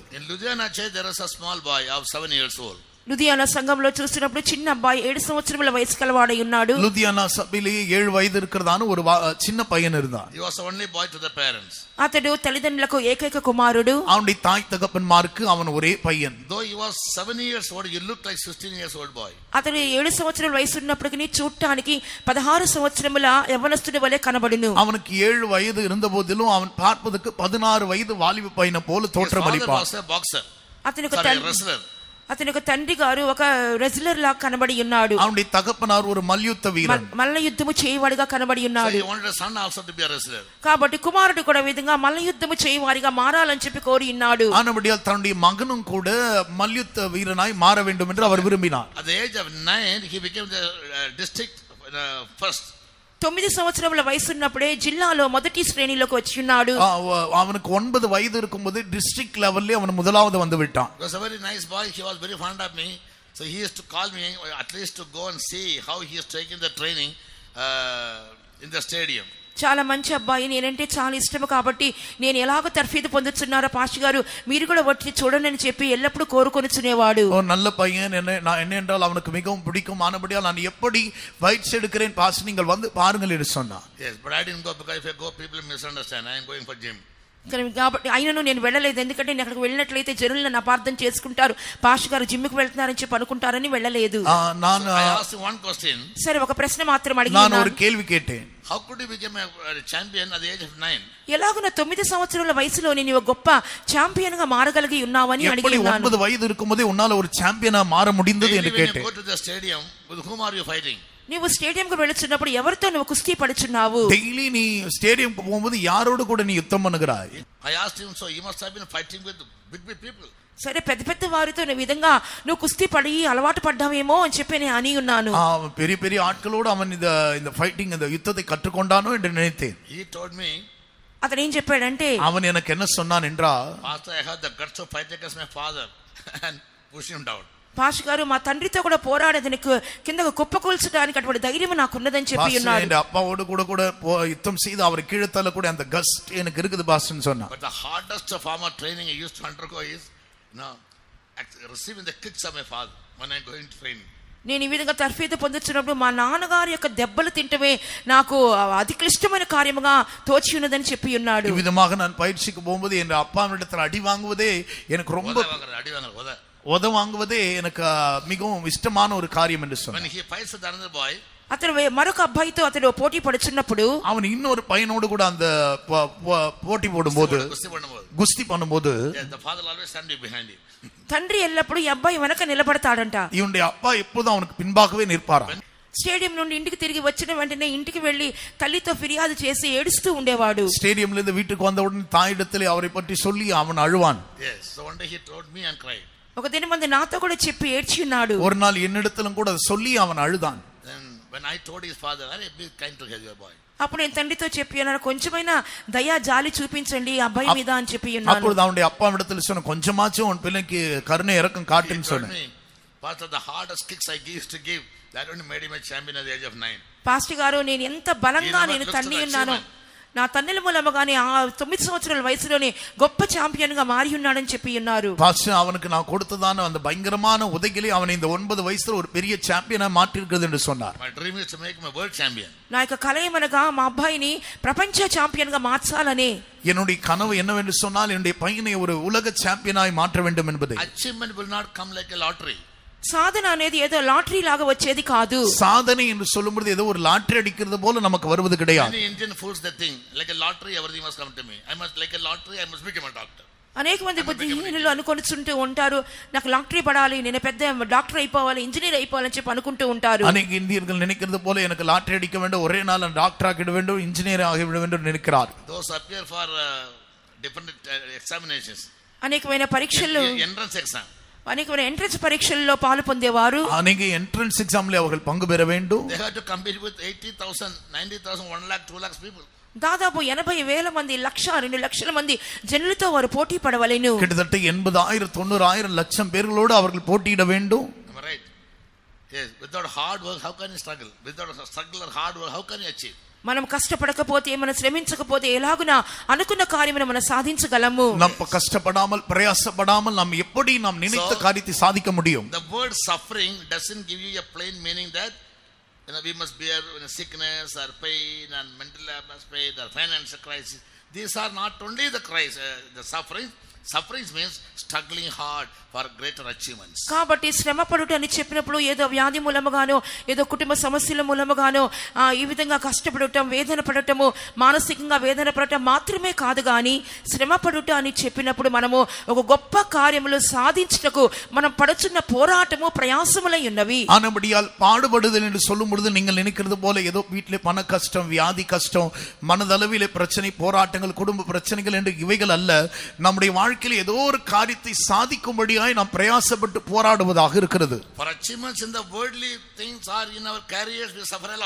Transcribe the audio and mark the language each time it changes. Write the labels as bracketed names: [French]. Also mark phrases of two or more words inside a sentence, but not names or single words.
[English] In Ludhiana church there is a small boy of 7 years old. [Telugu] లుధియానా సంఘంలో చూసినప్పుడు చిన్న అబ్బాయి 7 సంవత్సరముల వయసు కలవాడై ఉన్నాడు. [Tamil] లుధియానా సభలో 7 వయసు இருக்கிறதான ஒரு சின்ன பையன் இருந்தான். [English] He was the only boy to the parents. [Telugu] అతడు తల్లిదండ్రులకు ఏకైక కుమారుడు. [Tamil] அவனுடைய தாய் தகப்பன்மாருக்கு அவன் ஒரே பையன். [English] Though he was 7 years old, he looked like 16 years old boy. [Telugu] అతడు 7 సంవత్సరాల వయసు ఉన్నప్పటికీ చూడటానికి 16 సంవత్సరముల యవ్వనస్తుడి వలె కనబడును. [Tamil] அவனுக்கு 7 వయது இருந்தபோதிலும் அவன் பார்ப்பதற்கு 16 வயது வாலிப பையனை போல தோற்றமளிப்பான். [English] boxer. [Telugu] అతనికి అతని యొక్క తండ్రి గారు ఒక రెజ్లర్ లా కనబడి ఉన్నాడు. [Tamil] அவனுடைய தகப்பனார் ஒரு மல்யுத்த வீரன், [Telugu] మల్ల యుద్ధము చేయవాడిగా కనబడి So ఉన్నాడు. [English] he wanted a son also to be a wrestler. [Telugu] కాబట్టి కుమారుడు కూడా విధంగా మల్ల యుద్ధము చేయవాడిగా మారాలని చెప్పి కోరి ఉన్నాడు. [Tamil] ஆனபடியால் தன்னுடைய மகனும் கூட மல்யுத்த வீரனாய் மாற வேண்டும் என்று அவர் விரும்பினார். [English] At the age of 9, he became the district first. [Telugu] 9 సంవత్సరముల వయసు ఉన్నప్పుడే జిల్లాలో మొదటి శ్రేణిలోకి వచ్చి ఉన్నాడు. [Tamil] அவனுக்கு 9 வயது இருக்கும்போது [English] district level [Tamil] அவன் முதலாவது வந்து விட்டான். [English] He was a very nice boy. He was very fond of me. So he used to call me at least to go and see how he is taking the training in the stadium. [Telugu] చాలా మంచి అబ్బాయి, నేనంటే చాలా ఇష్టము కాబట్టి నేను ఎలాగో తర్ఫీదు పొందుతున్నారో పాస్టర్ గారు మీరు కూడా వచ్చి చూడండి అని చెప్పి ఎల్లప్పుడూ కోరుకొనిచునేవాడు. [Tamil] நல்ல பையன், என்ன என்றால் அவனுக்கு மிகவும் பிடிக்கும். ஆனபடியால் நான் எப்படி பயிற்சி எடுக்கிறேன் பாஸ்டர், நீங்கள் வந்து பாருங்கள் என்று சொன்னான். [English] Yes, but I didn't go because if I go people misunderstand. I am going for gym. [Telugu] కాబట్టి అయినను నేను వెళ్ళలేదు, ఎందుకంటే నేను అక్కడికి వెళ్ళినట్లయితే జనులు నన్ను అపార్థం చేసుకుంటారు, పాస్టర్ గారు జిమ్కి వెళ్తున్నారని చెప్పి అనుకుంటారని వెళ్ళలేదు. [English] I asked one question. [Telugu] సరే, ఒక ప్రశ్న మాత్రం நான் అడిగాను. [Tamil] ஒரு கேள்வி கேட்டேன். [English] How could you become a champion at the age of 9? [Telugu] ఎలాగున 9 సంవత్సరాల వయసులో నేను గొప్ప ఛాంపియన్ గా మారగలిగి ఉన్నావని எப்படி అడిగాను. [Tamil] 9 வயது இருக்கும்போதே உன்னால ஒரு சாம்பியனா மாற முடிந்தது என்று [English] When you கேட்டேன். go to the stadium, with whom are you fighting? [Telugu] నువ్వు స్టేడియంకు వెళ్తున్నప్పుడు ఎవరితో నువ్వు కుస్తీ పడుచున్నావు? [Tamil] டெய்லி நீ ஸ்டேடியம் போகும்போது யாரோடு கூட நீ யுத்தம் பண்ணுகிறாய்? [English] I asked him, so you must have been fighting with big people. [Telugu] సరే, పెద్ద పెద్ద వారితో ఈ విధంగా నువ్వు కుస్తీ పడి అలవాటు పడ్డావేమో అని చెప్పి నేను అని ఉన్నాను. [Tamil] பெரிய பெரிய ஆட்களோடு அவன் இந்த ஃபைட்டிங் இந்த யுத்தத்தை கற்றுக்கொண்டானோ என்று நினைத்தேன். [English] He told me, [Telugu] అతను ఏం చెప్పాడంటే, [Tamil] அவன் எனக்கு என்ன சொன்னான் என்றால், [English] Pastor, I had the guts to fight against my father and push him down. [Telugu] పాస్టర్ గారు మా తండ్రితో కూడా పోరాడేందుకు కిందకు కుప్పకూల్చడానికి అటువంటి ధైర్యం నాకు ఉన్నదని చెప్పి ఉన్నాడు. [Tamil] என் அப்பாவோடு கூட யுத்தம் செய்து அவரை கீழே தள்ள கூட அந்த கஸ் எனக்கு இருக்குது பாஸ்டர்னு சொன்னான். [English] But the hardest form of training I used to undergo is receiving the kicks of my father when I go into training. [Telugu] నేను ఈ విధంగా తర్ఫీదు పొందుతున్నప్పుడు మా నాన్నగారి యొక్క దెబ్బలు తింటమే నాకు అతి క్లిష్టమైన కార్యముగా తోచి ఉన్నదని చెప్పి ఉన్నాడు. ఈ విధంగా [Tamil] நான் பயிற்சிக்கு போகும்போது என் அப்பாவிடத்தில் அடி வாங்குவதே எனக்கு ரொம்ப உத வாங்குவதே எனக்கு மிகவும் இஷ்டமான ஒரு காரியம் என்று சொன்னான். [English] When he fights with another boy, [Telugu] అతను మరొక అబ్బాయితో అతను పోటీ పడుచున్నప్పుడు [Tamil] அவன் இன்னொரு பையனோடு கூட அந்த போட்டி போடும்போது குஸ்தி பண்ணும்போது [English] the father always stand behind him. [Telugu] తండ్రి ఎల్లప్పుడు ఈ అబ్బాయి వెనక నిలబడతాడంట. [Tamil] இவனுடைய அப்பா எப்போதும் அவனுக்கு பின்பாகவே நிற்பாராம். [Telugu] స్టేడియం నుండి ఇంటికి తిరిగి వచ్చిన వెంటనే ఇంటికి వెళ్లి తల్లితో ఫిర్యాదు చేసి ఏడుస్తూ ఉండేవాడు. [Tamil] స్టేడియంలో இருந்து வீட்டுக்கு வந்த உடனே தாயிடத்திலே அவரை பற்றி சொல்லி அவன் அழுவான். [English] Yes, so one day he told me and cried. [Telugu] ఒక దినం మంది నాతో కూడా చెప్పి ఏడ్చి ఉన్నాడు. [Tamil] ஒரு நாள் என்னிடத்திலும் கூட சொல்லி அவன் அழுதான். [English] Then when I told his father, be kind to your boy. [Telugu] అప్పుడు నేను తండ్రితో చెప్పి అన్నాను, కొంచెమైనా దయా జాలి చూపించండి అబ్బాయి మీద అని చెప్పి ఉన్నాను. [Tamil] అప్పుడు அவனுடைய அப்பாவிடத்தில் சொன்ன கொஞ்சமாச்சும் உன் பிள்ளைக்கு கருணை இரக்கம் காட்டுன்னு சொன்னேன். [English] Pastor, the hardest kicks I used to give, that only made him a champion at the age of 9. [Telugu] పాస్టర్ గారు, నేను ఎంత బలంగా నేను తన్ని ఉన్నాను, నా తన్నుల మూలముగానే ఆ 9 సంవత్సరాల వయసులోనే గొప్ప ఛాంపియన్ గా మారి ఉన్నాడని చెప్పి ఉన్నారు. [Tamil] பாஸ்டர் அவனுக்கு நான் கொடுத்ததான அந்த பயங்கரமான உதைகளை அவனை இந்த 9 வயசுல ஒரு பெரிய சாம்பியனா மாற்றி இருக்கிறது என்று சொன்னார். [English] My dream is to make him a world champion. [Telugu] నా యొక్క కల ఏమనగా మా అబ్బాయిని ప్రపంచ ఛాంపియన్ గా మార్చాలని. [Tamil] என்னுடைய கனவு என்னவென்று சொன்னால் என்னுடைய பையனை ஒரு உலக சாம்பியனாய் மாற்ற வேண்டும் என்பது. [English] Achievement will not come like a lottery. [Telugu] సాధన అనేది ఏదో లాటరీ లాగా వచ్చేది కాదు. [Tamil] సాధన என்று சொல்லும்போது ఏదో ஒரு లాటరీ అడిக்கிறது போல நமக்கு வருவது கிடையாது. [English] Many Indian fools that think like a lottery everything must come to me. I must like a lottery I must become a doctor. [Telugu] అనేక మంది బుద్ధిహీనులు అనుకొనిచుంటూ ఉంటారు, నాకు లాటరీ పడాలి, నేను పెద్ద డాక్టర్ అయిపోవాలి, ఇంజనీర్ అయిపోవాలని చెప్పి అనుకుంటూ ఉంటారు. [Tamil] అనేక இந்தியர்கள் நினைக்கிறது போல எனக்கு லாட்டரி அடிக்க வேண்டும், ஒரே நாள் டாக்டர் ஆகிட வேண்டும், இன்ஜினியர் ஆகிவிட வேண்டும் நினைக்கிறார். [English] Those appear for different examinations. [Telugu] అనేకమైన పరీక్షలు, [English] entrance exam. [Telugu] అనేకమైన ఎంట్రన్స్ పరీక్షల్లో పాలు పొందేవారు. అనేక ఎంట్రన్స్ ఎగ్జామ్లో [Tamil] அவர்கள் பங்கு பெற வேண்டும். [English] They had to compete with 80,000, 90,000, 1 lakh, 2 lakhs people. [Telugu] దాదాపు 80,000 మంది, 1,00,000, 2 లక్షల మంది జనులతో వారు పోటీ పడవలెను. [Tamil] கிட்டத்தட்ட 80,000, 90,000 லட்சம் பேர்களோடு அவர்கள் போட்டியிட வேண்டும். [English] Am I right? Yes, without hard work how can you struggle? Without struggle or hard work how can you achieve? [Telugu] మనం కష్టపడకపోతే, మనం శ్రమించకపోతే ఎలాగునా అనుకున్న కార్యమును మనం సాధించగలము. [Tamil] நம்ம கஷ்டப்படாமல் பிரயாசப்படாமல் நாம் எப்படி நாம் நினைத்த காரியத்தை சாதிக்க முடியும்? [English] The word suffering doesn't give you a plain meaning that we must bear sickness or pain and mental pain or financial crisis. These are not only the crisis, the suffering. Sufferings means struggling hard for greater achievements. [Telugu] కాబట్టి శ్రమ పడుట అని చెప్పినప్పుడు ఏదో వ్యాధి మూలముగానో ఏదో కుటుంబ సమస్యల మూలముగానో ఈ విధంగా కష్టపడటం, వేదన పడటము, మానసికంగా వేదన పడటం మాత్రమే కాదు గాని శ్రమ పడుట అని చెప్పినప్పుడు మనము ఒక గొప్ప కార్యములు సాధించుటకు మనం పడుచున్న పోరాటము ప్రయాసములై ఉన్నవి. [Tamil] ஆனபடியால் பாடுபடுதல் என்று சொல்லும் பொழுது நீங்கள் நினைக்கிறது போல ஏதோ வீட்டிலே பண கஷ்டம், வியாதி கஷ்டம், மனதளவிலே பிரச்சனை, போராட்டங்கள், குடும்ப பிரச்சனைகள் என்று இவைகள் அல்ல. நம்முடைய வாழ்க்கையில் ஏதோ ஒரு காரியத்தை சாதிக்கும்படியாய் நாம் பிரயாசப்பட்டு போராடுவதாக இருக்கிறது. [English] For achievements in the worldly things or in our careers we suffer a lot.